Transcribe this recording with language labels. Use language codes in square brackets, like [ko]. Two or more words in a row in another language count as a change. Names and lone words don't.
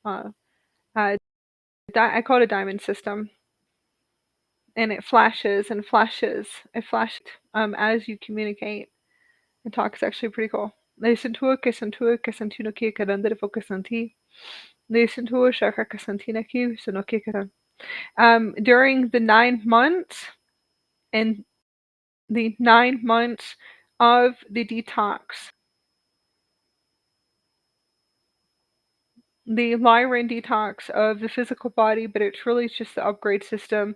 [en] I call it a diamond system, and it flashes and flashes. It flashes as you communicate and talk. Is actually pretty cool. Listen to it, listen to it, listen to it, listen to it, focus on tea. Listen to it, shaka kasantina ki, so no kika. During the 9 months and the 9 months of the detox, the Lyran detox of the physical body, but it's really just the upgrade system.